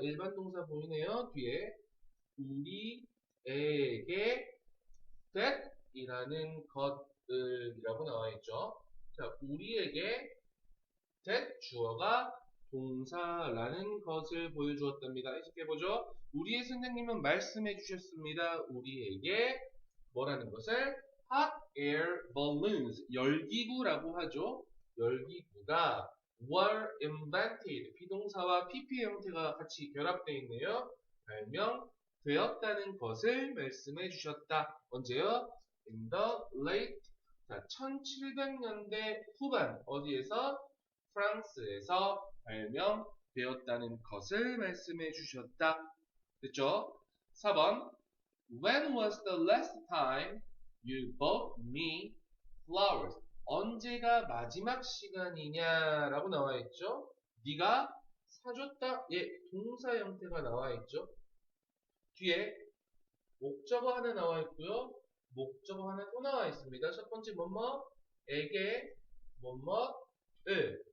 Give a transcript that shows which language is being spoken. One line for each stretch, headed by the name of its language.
Korean: 일반 동사 보이네요. 뒤에 우리에게 that 이라는 것을 이라고 나와 있죠. 자, 우리에게 that 주어가 동사라는 것을 보여주었답니다. 해석해보죠. 우리의 선생님은 말씀해 주셨습니다. 우리에게 뭐라는 것을? hot air balloons, 열기구라고 하죠. 열기구가 were invented, 비동사와 PP 형태가 같이 결합되어 있네요. 발명되었다는 것을 말씀해 주셨다. 언제요?
English: In the late,
Korean: 1700년대 후반, 어디에서? 프랑스에서 발명되었다는 것을 말씀해 주셨다. 됐죠? 4번.
English: When was the last time you bought me flowers?
Korean: 언제가 마지막 시간이냐라고 나와 있죠? 네가 사줬다. 예, 동사 형태가 나와 있죠. 뒤에 목적어 하나 나와 있고요. 목적어 하나 또 나와 있습니다. 첫 번째 뭐뭐에게 뭐뭐을.